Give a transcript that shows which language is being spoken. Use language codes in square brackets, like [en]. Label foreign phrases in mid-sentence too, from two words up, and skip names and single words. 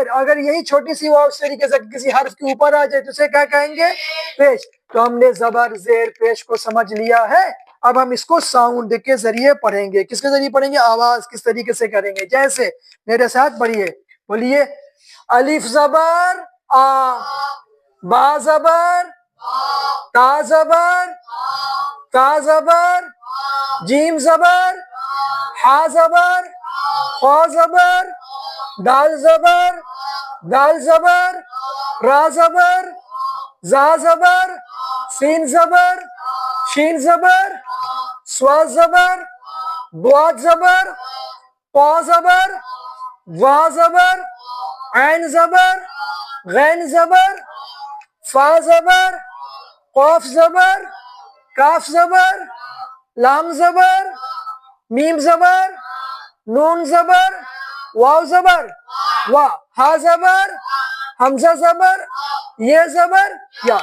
[ur] اگر یہی چھوٹی سی واو اس طریقے سے کسی حرف کے اوپر آ جائے تو اسے کیا کہیں گے؟ پیش. تو ہم نے زبر زیر پیش کو سمجھ لیا ہے. اب ہم اس کو ساؤنڈ کے ذریعے پڑھیں گے. کس کے ذریعے پڑھیں گے؟ آواز کس طریقے سے کریں گے. جیسے میرے ساتھ پڑھیے، بولیے الف زبر آ، با زبر، تا زبر، تا زبر، جیم زبر، ہا زبر، خا زبر، دال زبر، دال زبر، را زبر، زا زبر، سین زبر، شین زبر، سوا زبر، بواد زبر، پا زبر، وا زبر، عین زبر، غین زبر، فا زبر، قاف زبر، کاف زبر، لام زبر، میم زبر، نون زبر، واو زبر، وا، ہا زبر، حمزہ زبر، یہ زبر، یا.